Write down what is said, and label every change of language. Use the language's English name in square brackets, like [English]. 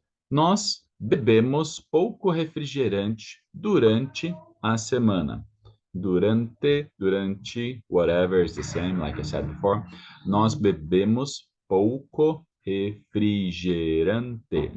[Portuguese] Nós bebemos pouco refrigerante durante a semana. [English] Durante, whatever is the same, like I said before. [Portuguese] Nós bebemos pouco refrigerante.